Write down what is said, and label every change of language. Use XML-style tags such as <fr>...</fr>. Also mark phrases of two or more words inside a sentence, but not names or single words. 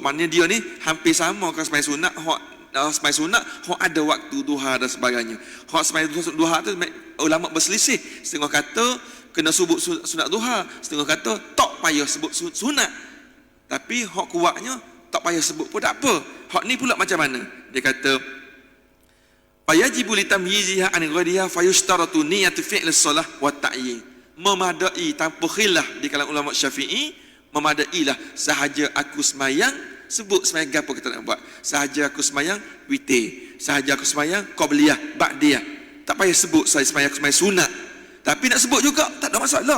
<ms>Maknanya dia ni hampir sama dengan sembahyang sunat. Sembahyang sunat hak ada waktu duha dan sebagainya. Hak sembahyang duha tu ulama berselisih. Setengah kata kena sebut sunat duha, setengah kata tak payah sebut sunat. Tapi hak kuatnya tak payah sebut pun tak apa. Hak ni pula macam mana? Dia kata</ms> <ar>فيجب لتمييزها عن غيرها فيشترط نية فعل الصلاة والتعيين.</ar> <ms>Memadai tanpa khilaf di kalangan ulama Syafi'i, memadailah sahaja aku semayang, sebut semayang apa kita nak buat. Sahaja aku semayang witir, sahaja aku semayang qabliyah, ba'diyah. Tak payah sebut saya semayang aku semayang sunat. Tapi nak sebut juga tak ada masalah.</ms>